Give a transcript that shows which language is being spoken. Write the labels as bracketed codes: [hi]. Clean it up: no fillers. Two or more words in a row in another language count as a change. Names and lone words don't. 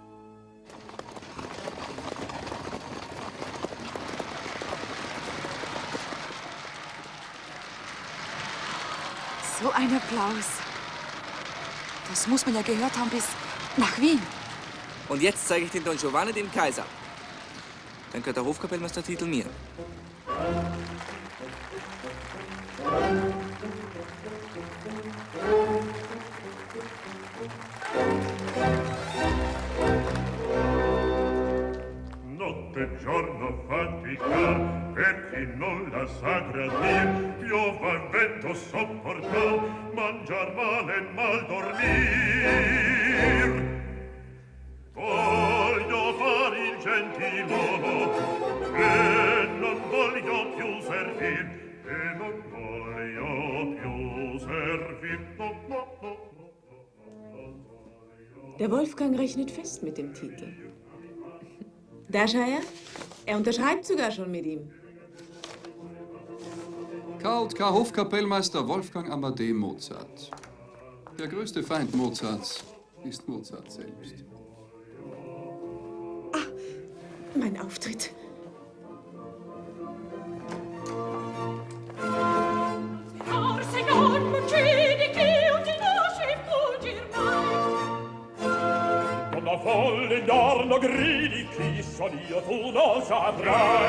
[de] So ein Applaus. Das muss man ja gehört haben bis nach Wien. Und jetzt zeige ich den Don Giovanni dem Kaiser. Dann gehört der Hofkapellmeistertitel mir. [it] Notte e giorno faticar per chi non la sa gradir, piova e vento sopportar, mangiar male e mal dormir. Voglio far il gentiluomo e non voglio più servir, e non voglio più servir. No, no, no. [de] Der Wolfgang rechnet fest mit dem Titel. Da schau her, er unterschreibt sogar schon mit ihm. Karl K. Hofkapellmeister Wolfgang Amadee Mozart. Der größte Feind Mozarts ist Mozart selbst. Mein Auftritt. [it] Una folle intorno gridi, chi son io tu non saprai.